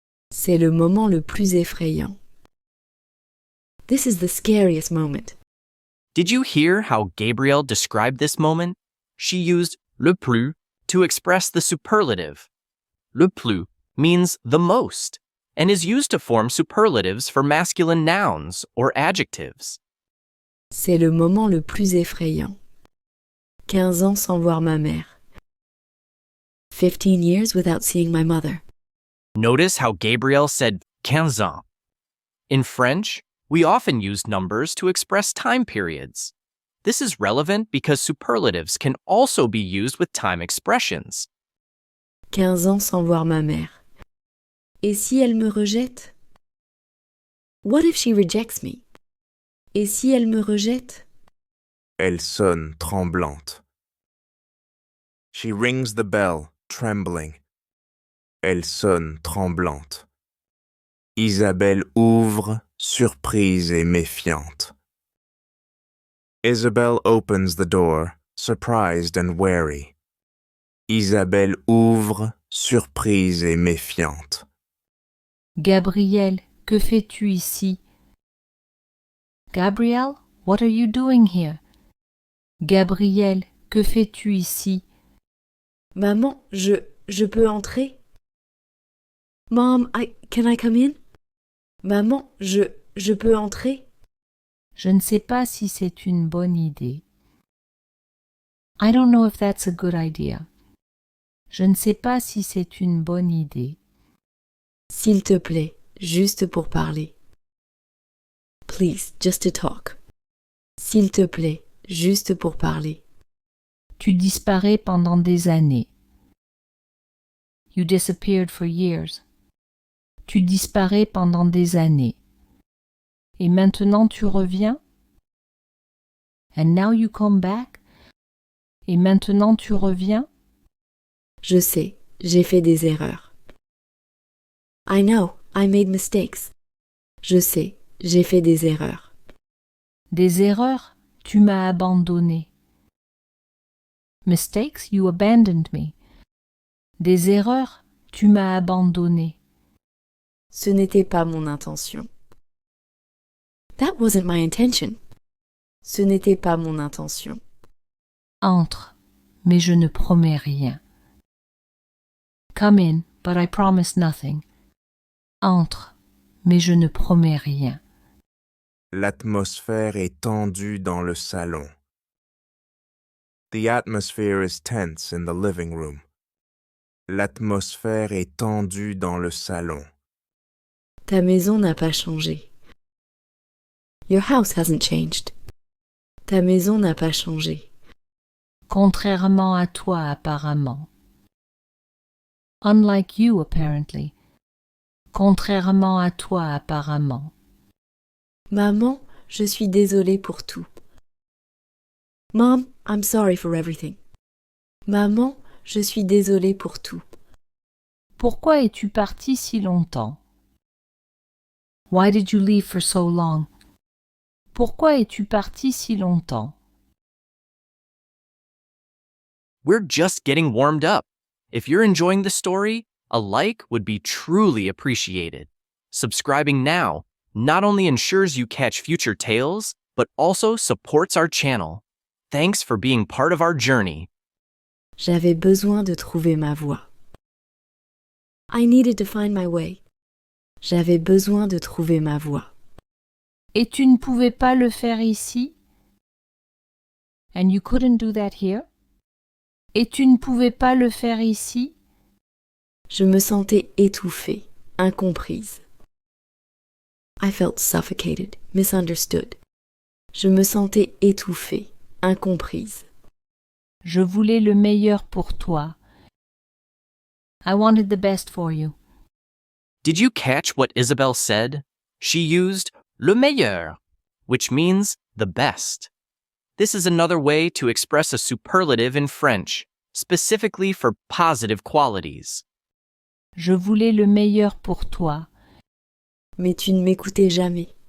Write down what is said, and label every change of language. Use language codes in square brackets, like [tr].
[fr] C'est le moment le plus effrayant. [en] This is the scariest moment. Did you hear how Gabrielle described this moment? She used le plus to express the superlative. Le plus means the most and is used to form superlatives for masculine nouns or adjectives. [fr] C'est le moment le plus effrayant. 15 ans sans voir ma mère. [en] 15 years without seeing my mother. Notice how Gabrielle said 15 ans. In French, we often use numbers to express time periods. This is relevant because superlatives can also be used with time expressions. [fr] 15 ans sans voir ma mère. Et si elle me rejette? [en] What if she rejects me? [fr] Et si elle me rejette? Elle sonne tremblante. [en] She rings the bell, trembling. [fr] Elle sonne tremblante. Isabelle ouvre, surprise et méfiante. [en] Isabelle opens the door, surprised and wary. [fr] Isabelle ouvre, surprise et méfiante. Gabriel, que fais-tu ici? [en] Gabriel, what are you doing here? [fr] Gabriel, que fais-tu ici? Maman, je peux entrer? [en] Mom, can I come in? [fr] Maman, je peux entrer? Je ne sais pas si c'est une bonne idée. [en] I don't know if that's a good idea. [fr] Je ne sais pas si c'est une bonne idée. S'il te plaît, juste pour parler. [en] Please, just to talk. [fr] S'il te plaît, juste pour parler. Tu disparais pendant des années. [en] You disappeared for years. [fr] Tu disparais pendant des années. Et maintenant tu reviens? [en] And now you come back? [fr] Et maintenant tu reviens? Je sais, j'ai fait des erreurs. [en] I know, I made mistakes. [fr] Je sais, j'ai fait des erreurs. Des erreurs? Tu m'as abandonné. [en] Mistakes, you abandoned me. [fr] Des erreurs? Tu m'as abandonné. Ce n'était pas mon intention. [en] That wasn't my intention. [fr] Ce n'était pas mon intention. Entre, mais je ne promets rien. [en] Come in, but I promise nothing. [fr] Entre, mais je ne promets rien. L'atmosphère est tendue dans le salon. [en] The atmosphere is tense in the living room. [fr] L'atmosphère est tendue dans le salon. Ta maison n'a pas changé. [en] Your house hasn't changed. [fr] Ta maison n'a pas changé. Contrairement à toi apparemment. [en] Unlike you apparently. [fr] Contrairement à toi apparemment. Maman, je suis désolée pour tout. [en] Mom, I'm sorry for everything. [fr] Maman, je suis désolée pour tout. Pourquoi es-tu partie si longtemps? [en] Why did you leave for so long? [fr] Pourquoi es-tu partie si longtemps? [en] We're just getting warmed up. If you're enjoying the story, a like would be truly appreciated. Subscribing now not only ensures you catch future tales, but also supports our channel. Thanks for being part of our journey. [fr] J'avais besoin de trouver ma voie. [en] I needed to find my way. [fr] J'avais besoin de trouver ma voie. Et tu ne pouvais pas le faire ici? [en] And you couldn't do that here? [fr] Et tu ne pouvais pas le faire ici? Je me sentais étouffée, incomprise. [en] I felt suffocated, misunderstood. [fr] Je me sentais étouffée, incomprise. Je voulais le meilleur pour toi. [en] I wanted the best for you. Did you catch what Isabel said? She used le meilleur, which means the best. This is another way to express a superlative in French, specifically for positive qualities. [fr] Je voulais le meilleur pour toi. Mais tu ne m'écoutais jamais.